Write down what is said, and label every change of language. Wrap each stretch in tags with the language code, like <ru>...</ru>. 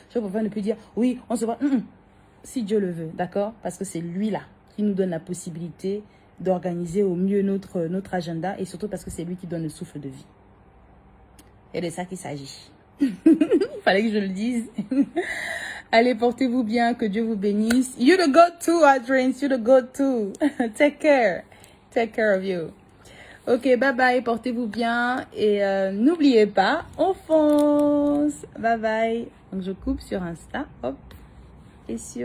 <fr>Je préfère ne plus dire, oui, on se voit. Si Dieu le veut, d'accord? Parce que c'est lui là qui nous donne la possibilité d'organiser au mieux notre agenda, et surtout parce que c'est lui qui donne le souffle de vie. Et de ça qu'il s'agit. Il fallait que je le dise. Allez, portez-vous bien, que Dieu vous bénisse.</fr> <en>You the God too, Adrins, you the God too. Take care of you. Ok, bye bye,</en> <fr>portez-vous bien, et n'oubliez pas, on fonce. Bye bye. Donc je coupe sur Insta, hop, et sur</fr>